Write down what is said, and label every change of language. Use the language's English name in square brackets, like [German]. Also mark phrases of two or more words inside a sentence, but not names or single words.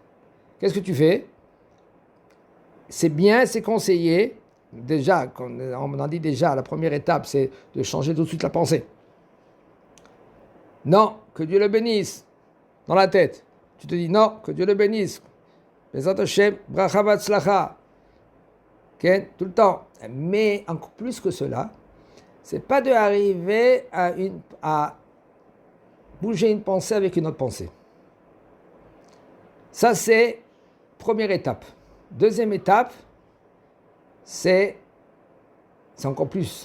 [French] Qu'est-ce que tu fais? C'est bien, c'est conseillé. Déjà, on a dit déjà, la première étape, c'est de changer tout de suite la pensée. Non, que Dieu le bénisse. Dans la tête. Tu te dis non, que Dieu le bénisse. [Hebrew] בעזרת השם, ברכה והצלחה. [French] Tout le temps. Mais encore plus que cela, c'est pas d'arriver à bouger une pensée avec une autre pensée. Ça, c'est première étape. Deuxième étape, c'est encore plus.